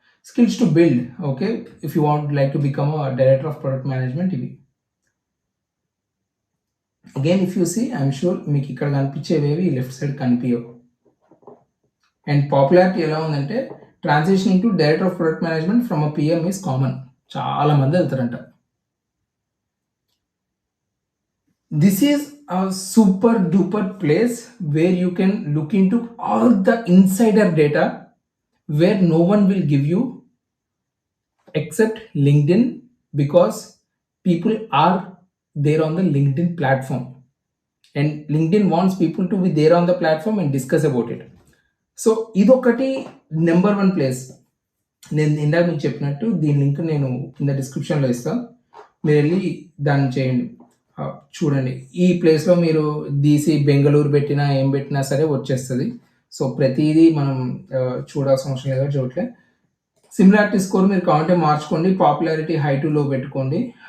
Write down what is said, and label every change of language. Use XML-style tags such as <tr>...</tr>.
<en>Skills to build. Okay, if you want like to become a director of product management ఇవి. Again if you see, I'm sure</en> <te>మీకు ఇక్కడ కనిపించేవేవి left side కనిపించవు.</te> <en>and popularity</en> <te>ఎలా ఉందంటే</te> <en>Transitioning to director of product management from a PM is common.</en> <te>చాలా మంది వెళ్తారంట.</te> <en>This is a super duper place where you can look into all the insider data where no one will give you except LinkedIn, because people are there on the LinkedIn platform and LinkedIn wants people to be there on the platform and discuss about it.</en> <te>So ఇదొకటి number 1 place. నేను ఇందాక మీకు చెప్పినట్టు దీని link నేను కింద డిస్క్రిప్షన్లో ఇస్తాను, మీరు వెళ్ళి దాన్ని చేయండి, చూడండి. ఈ ప్లేస్లో మీరు తీసి బెంగళూరు పెట్టినా ఏం పెట్టినా సరే వచ్చేస్తుంది. సో ప్రతిదీ మనం చూడాల్సిన అవసరం లేదు, చూడట్లే. సిమిలారిటీ స్కోర్ మీరు కావాలంటే మార్చుకోండి, పాపులారిటీ హై టు లో పెట్టుకోండి.</te>